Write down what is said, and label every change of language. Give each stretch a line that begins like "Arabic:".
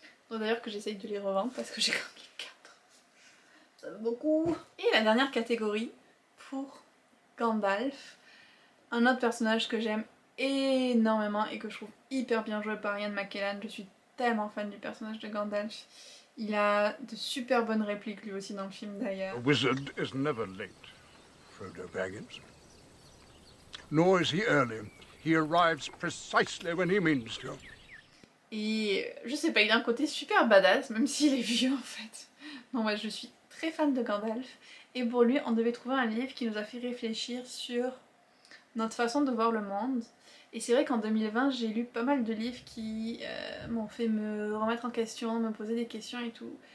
French: Donc d'ailleurs que j'essaye de les revendre parce que j'ai quand même les 4. Ça fait beaucoup. Et la dernière catégorie pour Gandalf, un autre personnage que j'aime énormément et que je trouve hyper bien joué par Ian McKellen. Je suis tellement fan du personnage de Gandalf. Il a de super bonnes répliques lui aussi dans le film d'ailleurs.
English: A wizard is never late, Frodo Baggins. Nor is he early. He arrives precisely when he means to.
French: Et je sais pas, il a un côté super badass, même s'il est vieux en fait. Non, moi je suis très fan de Gandalf. Et pour lui, on devait trouver un livre qui nous a fait réfléchir sur notre façon de voir le monde. Et c'est vrai qu'en 2020 j'ai lu pas mal de livres qui m'ont fait me remettre en question, me poser des questions et tout.